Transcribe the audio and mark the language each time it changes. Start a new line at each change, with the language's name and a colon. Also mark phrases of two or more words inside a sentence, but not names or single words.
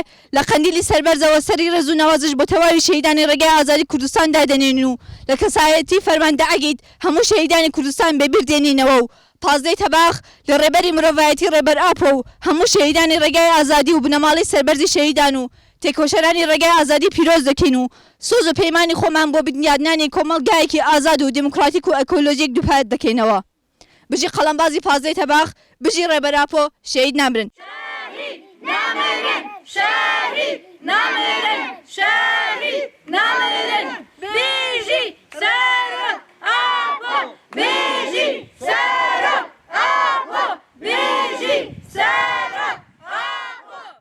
Central Kurdish: لە قەندیلی سەربەرزەوە سەری ڕێز و نەوازش بۆ تەواوی شەهیدانی ڕێگای ئازادی کوردستان دادەنێن و لە کەسایەتی فەرماندە ئەگید هەموو شەهیدانی کوردستان بێبیر دێنینەوە و پازدەی تەباخ لە ڕێبەری مرۆڤایەتی ڕێبەر ئاپۆ و هەموو شەهیدانی ڕێگای ئازادی و بنەماڵی سەربەرزی شەهیدان و تێکۆشەرانی ڕێگای ئازادی پیرۆز دەکەین و سۆز و پەیمانی خۆمان بۆ بنیادنانی کۆمەڵگایەکی ئازاد و دیموکراتیک و ئەکۆلۆژیک دووپات دەکەینەوە. بژی قەڵەمبازی پازدەی تەباخ، بژی ڕێبەر ئاپۆ، شەهید نامرن. نامرن شهید نامرن شهید نامرن
Kurdish: بیجی سرا آبو بیجی سرا آبو بیجی سرا آبو.